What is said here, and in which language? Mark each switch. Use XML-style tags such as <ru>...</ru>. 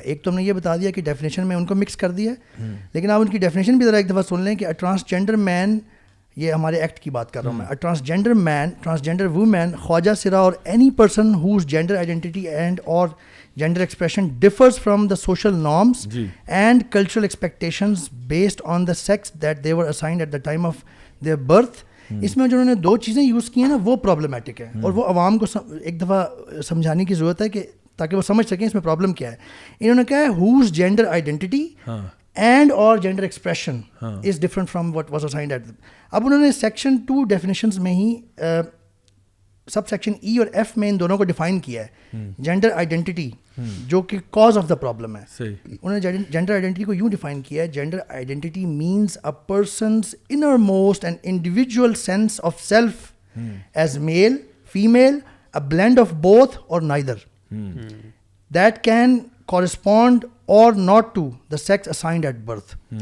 <ur>ایک تو ہم نے یہ بتا دیا کہ ڈیفینیشن میں ان کو مکس کر دیا ہے, لیکن آپ ان کی ڈیفینیشن بھی ذرا ایک دفعہ سن لیں کہ ٹرانسجینڈر مین, یہ ہمارے ایکٹ کی بات کر رہا ہوں میں, ٹرانسجینڈر مین, ٹرانسجینڈر وومین, خواجہ سرا اور</ur> <en>Any person whose gender identity and or gender expression differs from the social norms and cultural expectations based on the sex that they were assigned at the time of their birth.</en> <ur>اس میں جو انہوں نے دو چیزیں use کی ہیں نا وہ پرابلمٹک ہے, اور وہ عوام کو ایک دفعہ سمجھانے کی ضرورت ہے کہ تاکہ وہ سمجھ سکیں اس میں پرابلم کیا ہے. انہوں نے کہا ہے</ur> <en>whose gender identity and or gender expression is different from what was assigned at them.</en> <ur>اب انہوں نے سیکشن 2 ڈیفینیشنز میں ہی سب سیکشن ای اور ایف میں ان دونوں کو ڈیفائن کیا ہے.</ur> <en>gender identity</en> <ur>جو کہ کاز آف دا پرابلم ہے, انہوں نے جینڈر آئیڈینٹی کو یوں ڈیفائن کیا ہے,</ur> <en>Gender identity means a person's innermost and individual sense of self as male, female, a blend of both or neither, that can correspond or not to the sex assigned at birth.</en>